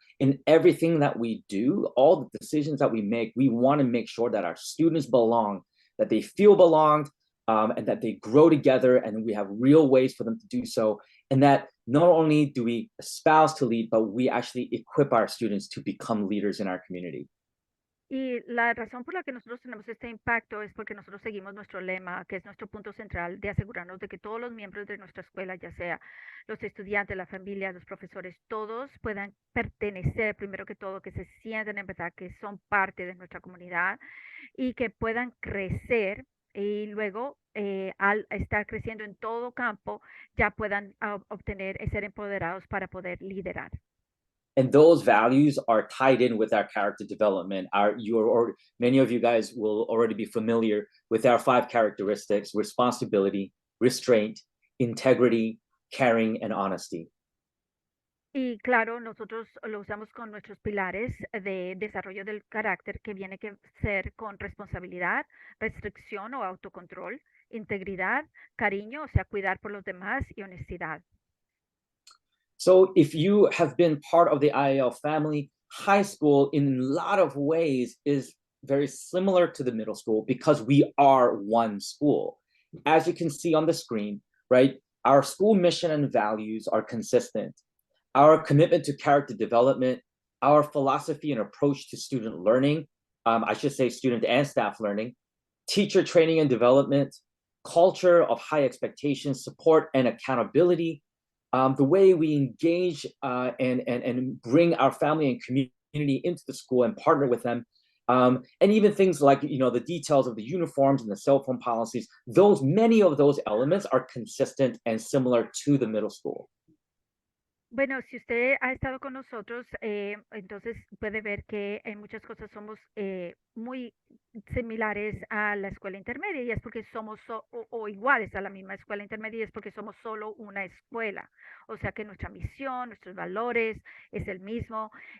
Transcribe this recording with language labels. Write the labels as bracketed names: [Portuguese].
[English] In everything that we do, all the decisions that we make, we want to make sure that our students belong, that they feel belonged, and that they grow together, and we have real ways for them to do so. And that not only do we espouse to lead, but we actually equip our students to become leaders in our community. [Spanish] Y la razón por la que nosotros tenemos este impacto es porque nosotros seguimos nuestro lema, que es nuestro punto central de asegurarnos de que todos los miembros de nuestra escuela, ya sea los estudiantes, la familia, los profesores, todos puedan pertenecer, primero que todo, que se sientan en verdad que son parte de nuestra comunidad y que puedan crecer y luego al estar creciendo en todo campo ya puedan obtener y ser empoderados para poder liderar. [English] And those values are tied in with our character development. Many of you guys will already be familiar with our 5 characteristics: responsibility, restraint, integrity, caring, and honesty. [Spanish] Y claro, nosotros lo usamos con nuestros pilares de desarrollo del carácter, que viene que ser con responsabilidad, restricción o autocontrol, integridad, cariño, o sea, cuidar por los demás, y honestidad. [English] So if you have been part of the IAL family, high school in a lot of ways is very similar to the middle school because we are one school. As you can see on the screen, right, our school mission and values are consistent. Our commitment to character development, our philosophy and approach to student learning, I should say student and staff learning, teacher training and development, culture of high expectations, support and accountability, the way we engage and bring our family and community into the school and partner with them, and even things like the details of the uniforms and the cell phone policies. Many of those elements are consistent and similar to the middle school. [Spanish] Bueno, si usted ha estado con nosotros, entonces puede ver que en muchas cosas somos muy similares a la escuela intermedia y es porque somos o iguales a la misma escuela intermedia y es porque somos solo una escuela. O sea que nuestra misión, nuestros valores es el mismo.